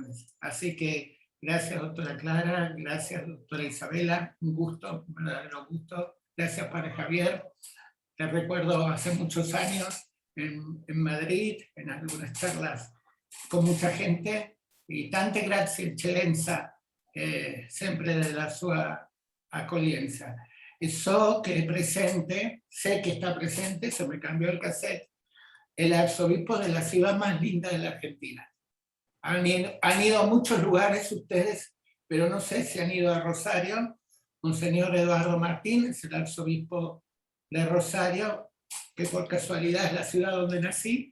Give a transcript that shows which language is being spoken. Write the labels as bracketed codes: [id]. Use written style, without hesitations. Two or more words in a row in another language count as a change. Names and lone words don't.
[es] Así que Gracias, doctora Clara. Gracias, doctora Isabela. Un gusto, un verdadero gusto. Gracias, padre Javier. Te recuerdo hace muchos años en Madrid, en algunas charlas con mucha gente, y [it] tante grazie eccellenza sempre della sua accoglienza. E so che è presente, [es] sé que está presente, se me cambió el cassette, el arzobispo de la ciudad más linda de la Argentina. Han ido a muchos lugares ustedes, pero no sé si han ido a Rosario. Monseñor Eduardo Martín es el arzobispo de Rosario, que por casualidad es la ciudad donde nací.